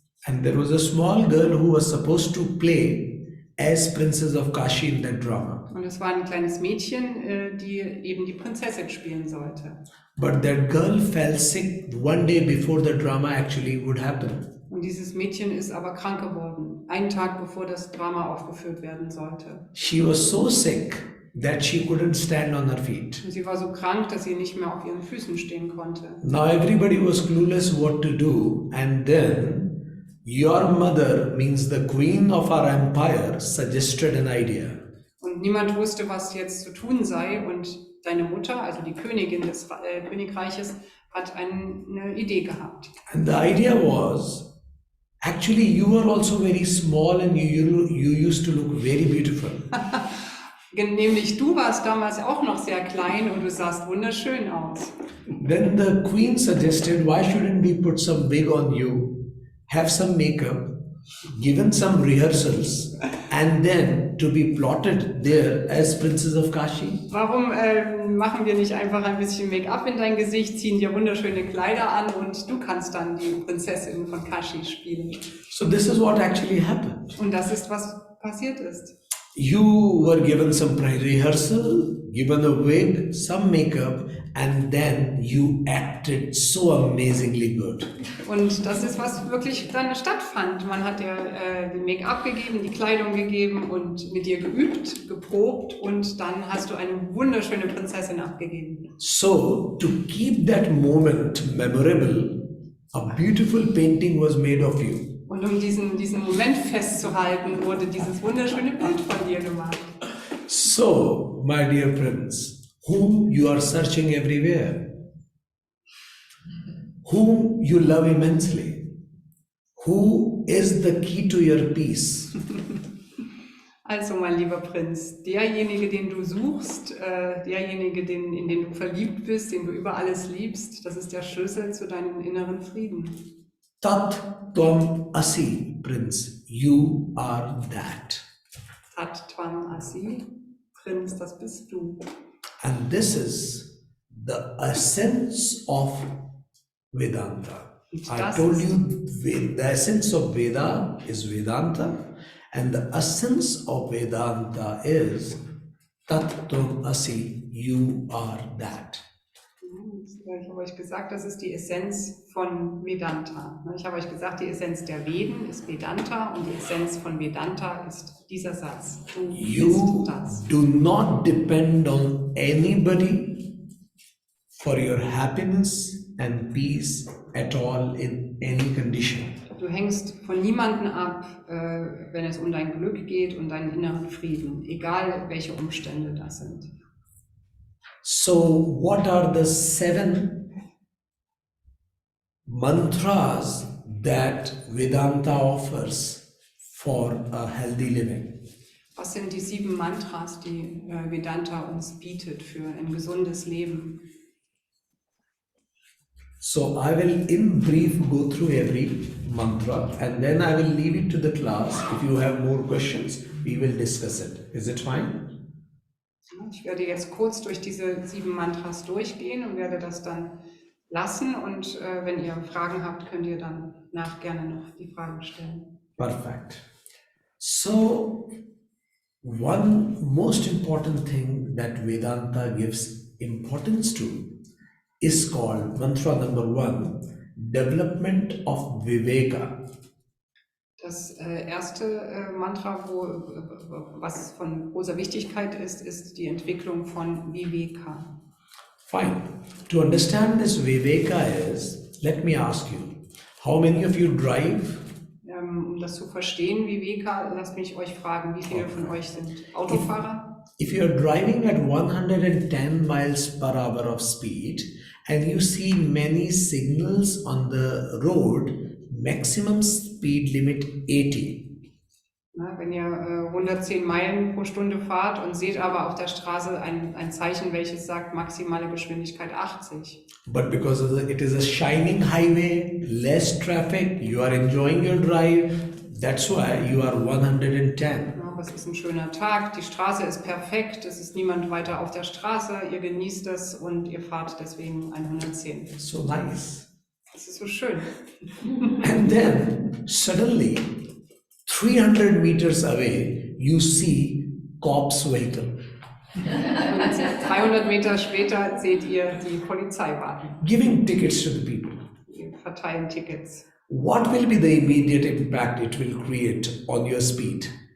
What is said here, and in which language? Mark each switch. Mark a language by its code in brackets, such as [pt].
[en] And there was a small girl who was supposed to play as Princess of Kashi in that drama. [de] Und es war ein kleines Mädchen, die eben die Prinzessin spielen sollte. [en] But that girl fell sick one day before the drama actually would happen. [de] Und dieses Mädchen ist aber krank geworden, einen Tag bevor das Drama aufgeführt werden sollte. [en] She was so sick that she couldn't stand on her feet. [de] Und sie war so krank, dass sie nicht mehr auf ihren Füßen stehen konnte. [en] Now everybody was clueless what to do, and then your mother, means the queen of our empire, suggested an idea. [de] Und niemand wusste, was jetzt zu tun sei. Und deine Mutter, also die Königin des Königreiches, hat eine Idee gehabt. [en] And the idea was, actually you were also very small and you used to look very beautiful. [de] Nämlich du warst damals auch noch sehr klein und du sahst wunderschön aus. [en] Then the queen suggested, why shouldn't we put some wig on you, have some makeup, given some rehearsals, and then to be plotted there as Princess of Kashi? [de] Warum machen wir nicht einfach ein bisschen Make-up in dein Gesicht, ziehen dir wunderschöne Kleider an und du kannst dann die Prinzessin von Kashi spielen? [en] So this is what actually happened. [de] Und das ist, was passiert ist. [en] You were given some rehearsal, given a wig, some makeup, and then you acted so amazingly good. [de] Und das ist, was wirklich dann stattfand. Man hat dir den Make-up gegeben, die Kleidung gegeben und mit dir geübt, geprobt und dann hast du eine wunderschöne Prinzessin abgegeben. [en] So, to keep that moment memorable, a beautiful painting was made of you. [de] Und um diesen Moment festzuhalten, wurde dieses wunderschöne Bild von dir gemacht. [en] So, my dear Prince, whom you are searching everywhere, whom you love immensely, who is the key to your peace? [de] Also, mein lieber Prinz, derjenige, den du suchst, derjenige, in den du verliebt bist, den du über alles liebst, das ist der Schlüssel zu deinem inneren Frieden. [en] Tat Tvam Asi, Prince, you are that. [de] Tat Tvam Asi, Prinz, das bist du. [en] And this is the essence of Vedanta. I told you the essence of Veda is Vedanta, and the essence of Vedanta is Tat Tvam Asi, you are that. [de] Ich habe euch gesagt, das ist die Essenz von Vedanta. Ich habe euch gesagt, die Essenz der Veden ist Vedanta und die Essenz von Vedanta ist dieser Satz. Du [en] You [de] bist das. [en] do not depend on anybody for your happiness and peace at all in any condition. [de] Du hängst von niemandem ab, wenn es um dein Glück geht und deinen inneren Frieden, egal welche Umstände das sind. [en] So, what are the 7 mantras that Vedanta offers for a healthy living? [de] Was sind die 7 Mantras, die Vedanta uns bietet für ein gesundes Leben? [en] So, I will in brief go through every mantra and then I will leave it to the class. If you have more questions, we will discuss it. Is it fine? [de] Ich werde jetzt kurz durch diese 7 Mantras durchgehen und werde das dann lassen. Und wenn ihr Fragen habt, könnt ihr dann gerne noch die Fragen stellen. [en] Perfect. So, one most important thing that Vedanta gives importance to is called mantra number 1, development of Viveka. [de] Das erste Mantra, was von großer Wichtigkeit ist, ist die Entwicklung von Viveka. [en] Fine. To understand this Viveka is, let me ask you, how many of you drive? [de] Um das zu verstehen, Viveka, lasst mich euch fragen, wie viele von euch sind Autofahrer? [en] If you are driving at 110 miles per hour of speed and you see many signals on the road, maximum speed limit 80. [de] Wenn ihr 110 Meilen pro Stunde fahrt und seht aber auf der Straße ein Zeichen, welches sagt maximale Geschwindigkeit 80. [en] But because it is a shining highway, less traffic, you are enjoying your drive, that's why you are 110. [de] Aber es ist ein schöner Tag, die Straße ist perfekt, es ist niemand weiter auf der Straße, ihr genießt es und ihr fahrt deswegen 110. [en] So nice. [de] Das ist so schön. [en] And then suddenly 300 meters away you see cops vehicle. [de] Und 300 Meter später seht ihr die Polizeiwagen. [en] Giving tickets to the people. [de] Die verteilen Tickets. [en] What will be the immediate impact it will create on your speed?